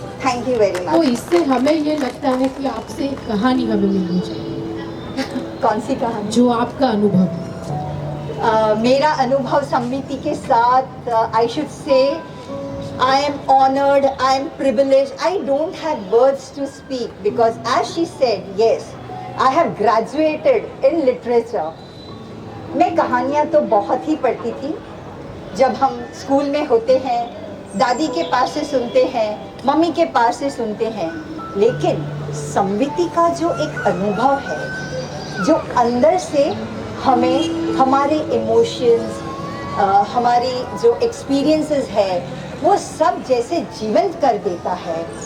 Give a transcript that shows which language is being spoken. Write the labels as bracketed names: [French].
[English] Thank you very much. [Hindi] तो इससे हमें ये लगता है कि आपसे एक कहानी हमें मिलनी चाहिए। कौन सी कहानी? जो आपका अनुभव। मेरा अनुभव सम्मिति के साथ, [English] I should say, I am honored, I am privileged. I don't have words to speak because, as she said, yes, I have graduated in literature. [Hindi] मैं कहानियाँ तो बहुत ही पढ़ती थी। जब हम स्कूल में होते हैं, दादी के पास से सुनते हैं, मम्मी के पास से सुनते हैं, लेकिन संविति का जो एक अनुभव है, जो अंदर से हमें हमारे इमोशंस, हमारी जो एक्सपीरियंसेस है वो सब जैसे जीवंत कर देता है।